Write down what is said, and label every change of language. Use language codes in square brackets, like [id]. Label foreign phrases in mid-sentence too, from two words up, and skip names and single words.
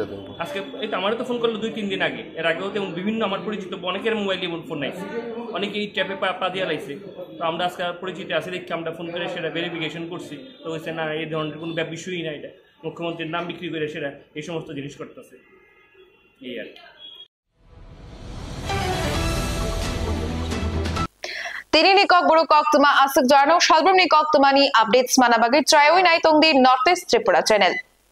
[bn] আজকে এই তো আমারও তো ফোন করলো 2-3 দিন আগে। এর আগেও তেমন বিভিন্ন আমার পরিচিত অনেকের মোবাইল দিয়ে ফোন নাইছে, অনেকেই ট্যাপে পা দিয়ে লাইছে। তো আমরা আজকে পরিচিত আছে দেখি আমরা ফোন করে সেটা ভেরিফিকেশন করছি, তো হয়েছে না এই ধরনের কোনো বিষয়ই না, এটা মুখ্যমন্ত্রীর নাম বিক্রি করে সেটা এই সমস্ত জিনিস করতেছে, এই আর কি। [trp] Tini ni kok buru kok tuma asuk jarno shalbrum ni kok tuma ni updates manabagi tryoi nai tongdi Northeast Tripura channel.